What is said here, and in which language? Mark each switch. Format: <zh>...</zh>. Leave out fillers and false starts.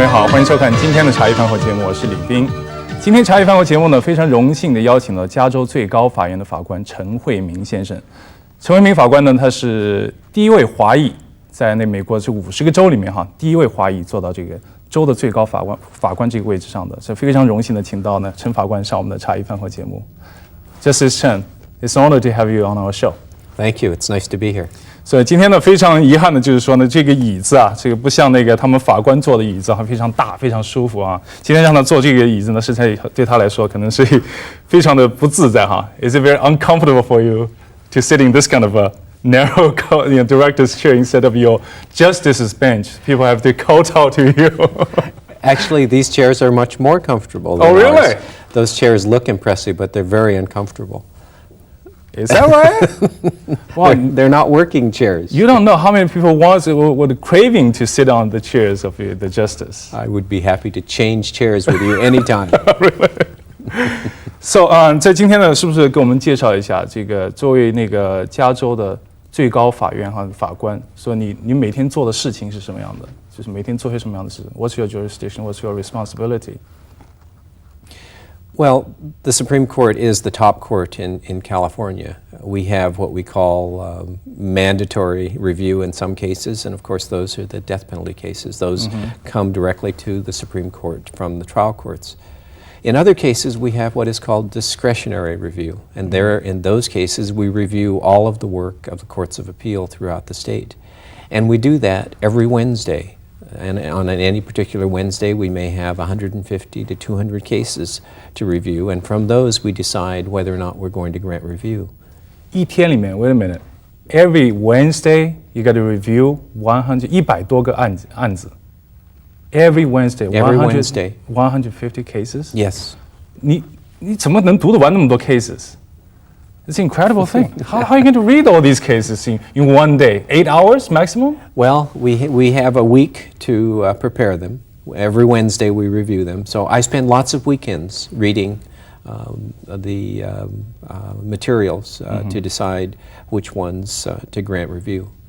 <zh>欢迎收看今天的茶余饭后节目，我是李斌。今天茶余饭后节目呢，非常荣幸的邀请了加州最高法院的法官陈慧明先生。陈慧明法官呢，他是第一位华裔，在美国这50个州里面第一位华裔做到这个州的最高法官这个位置上的，是非常荣幸的请到呢陈法官上我们的茶余饭后节目。</zh> <en>Justice Chen, it's an honor to have you on our show. Thank you. It's nice to be here.</en> <zh>所以今天呢，非常遗憾的就是说呢，这个椅子这个不像他们法官坐的椅子非常大，非常舒服今天让他坐这个椅子呢，实在对他来说可能是非常的不自在</zh> <en>Is it very uncomfortable for you to sit in this kind of a narrow director's chair instead of your justice's bench? People have to kowtow to you. Actually, these chairs are much more comfortable than really? ours. Those chairs look impressive, but they're very uncomfortable. Is that right? Well, they're not working chairs. You don't know how many people would craving to sit on the chairs of the justice. I would be happy to change chairs with you anytime. Really?</en> <zh>So, 在今天呢，是不是给我们介绍一下这个作为加州的最高法院法官，说你每天做的事情是什么样的？就是每天做些什么样的事 ？</zh> <en>What's your jurisdiction? What's your responsibility? Well, the Supreme Court is the top court in California. We have what we call mandatory review in some cases, and of course those are the death penalty cases. Those come directly to the Supreme Court from the trial courts. In other cases, we have what is called discretionary review, and in those cases we review all of the work of the courts of appeal throughout the state. And we do that every Wednesday. And on any particular Wednesday, we may have 150 to 200 cases to review, and from those we decide whether or not we're going to grant review.</en> <zh>一天里面</zh> <en>wait a minute. Every Wednesday, you got to review</en> <zh>100多个案子</zh> <en>Every Wednesday, 150 cases? Yes.</en> <zh>你怎么能读得完那么多 cases?</zh> <en>It's an incredible thing. How are you going to read all these cases in one day? 8 hours maximum? Well, we have a week to prepare them. Every Wednesday we review them. So I spend lots of weekends reading the materials to decide which ones to grant review.</en>